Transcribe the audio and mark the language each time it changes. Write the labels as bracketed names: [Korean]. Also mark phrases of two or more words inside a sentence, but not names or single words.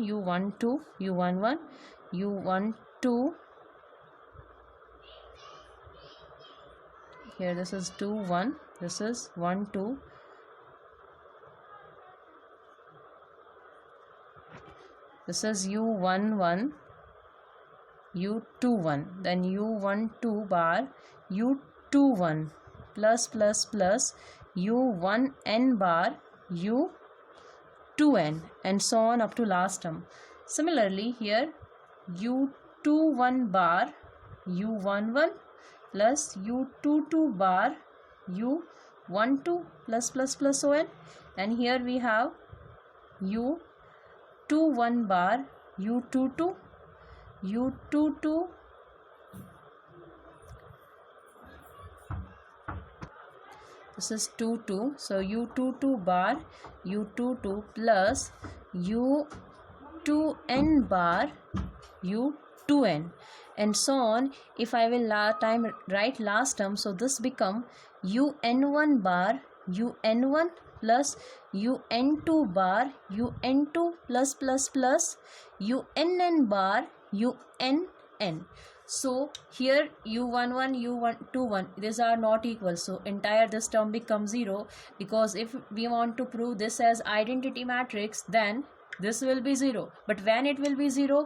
[English] u12 u11 u12, here this is 2 1, this is 1 2, this is u11 u21, then u12 bar u21 plus plus plus u1n bar u2n, and so on up to last term. Similarly here u21 bar u11 plus u22 bar u12 plus plus plus so on, and here we have u21 bar u22 u22 this is 2 2, so u22 bar u22 plus u2n bar u2n, and so on. If I will write last term, so this become un1 bar un1 plus un2 bar un2 plus plus plus unn bar unn. So here u11 u21 these are not equal, so entire this term becomes 0, because if we want to prove this as identity matrix, then this will be 0. But when it will be 0?